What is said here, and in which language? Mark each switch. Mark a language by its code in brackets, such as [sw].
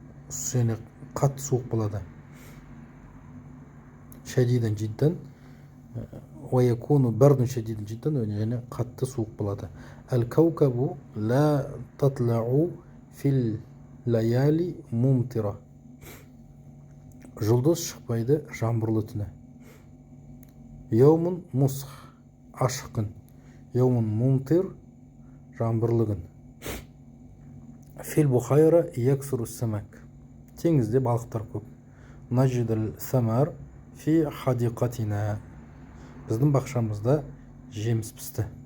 [kk] және қатты суық болады. [ar] шадидан жиддан ويكون برد شديد جدا [kk] және қатты суық болады. [ar] الكوكب لا تطلع في الليالي ممطرة [kk] жұлдыз шықпайды жаңбырлы түні. [ar] يوم مسخ [kk] ашық күн. [ar] يوم ممطر [kk] жаңбырлы күн. [ar] في البحيرة يكثر السمك [kk] теңізде балықтар көп. [ar] نجد الثمر في حديقتنا [kk] біздің бақшамызда жеміс пісті.